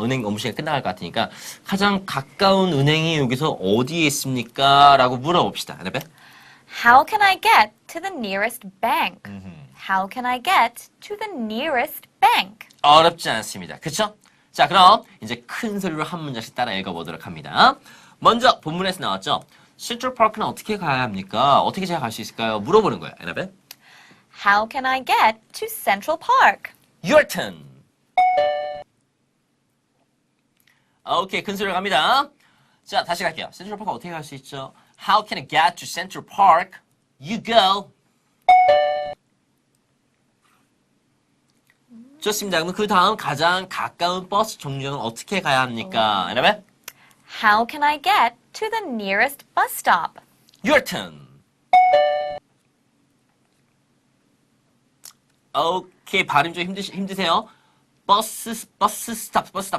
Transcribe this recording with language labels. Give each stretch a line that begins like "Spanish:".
Korean: 은행 업무 시간이 끝나갈 것 같으니까 가장 가까운 은행이 여기서 어디에 있습니까? 라고 물어봅시다. 네?
English: How can I get to the nearest bank? How can I get to the nearest bank?
Korean: 어렵지 않습니다. 그쵸? 자, 그럼 이제 큰 소리로 한 문장씩 따라 읽어보도록 합니다. 먼저 본문에서 나왔죠. 센트럴파크는 어떻게 가야 합니까? 어떻게 제가 갈 수 있을까요? 물어보는 거예요. 에나벨.
English: How can I get to Central Park? Your turn.
Korean: 오케이, 큰 소리로 갑니다. 자, 다시 갈게요. 센트럴파크 어떻게 갈 수 있죠?
English: How can I get to Central Park? You go.
Korean: 좋습니다. 그럼 그 다음 가장 가까운 버스 정류장은 어떻게 가야 합니까? 에나벨.
English: How can I get to the nearest bus stop? Your turn.
Korean: 오케이, 발음 좀 힘드세요. 버스 스탑.